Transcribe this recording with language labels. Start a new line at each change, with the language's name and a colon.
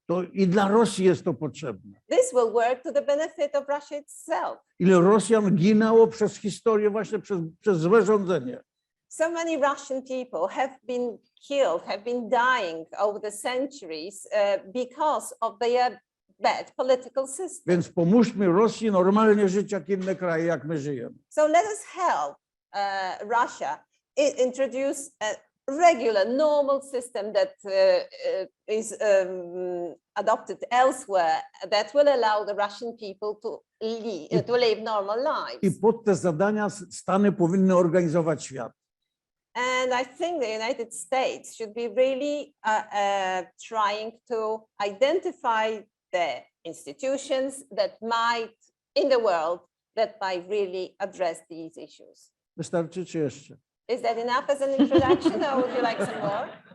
Polish: To i dla Rosji jest to potrzebne.
English: This will work to the benefit of Russia itself.
Polish: Ile Rosjan ginęło przez historię właśnie przez złe rządzenie.
English: So many Russian people have been killed, have been dying over the centuries because of their bad political system.
Polish: Więc pomóżmy Rosji normalnie żyć jak inne kraje, jak my żyjemy.
English: So let us help Russia introduce a regular, normal system that is adopted elsewhere that will allow the Russian people to live normal
Polish: I
English: lives.
Polish: pod te zadania Stany powinny organizować świat.
English: And I think the United States should be really trying to identify the institutions that might, in the world, that might really address these issues.
Polish: Wystarczy czy jeszcze?
English: Is that enough as an introduction, or would you like some more?